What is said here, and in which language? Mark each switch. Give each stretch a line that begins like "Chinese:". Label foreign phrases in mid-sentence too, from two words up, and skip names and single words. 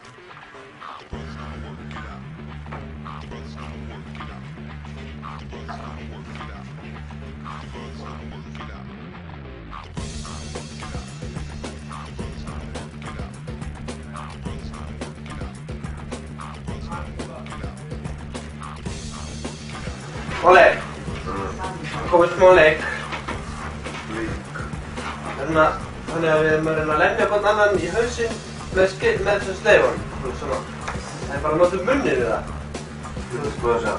English: The brother's gonna work it out. The brother's gonna work it out. The brother's gonna work it out. The brother's gonna work it out. The brother's gonna work it out. The brother's gonna work it out. The brother's gonna work it out. The brother's gonna work it out.
Icelandic: Oleg, komið smá leik. Þannig að við erum að reyna að lemja hvern annan í hausinn með þessum sleifum. Svona. Það er bara að nota munnið við það. Þú veist hvað það sé?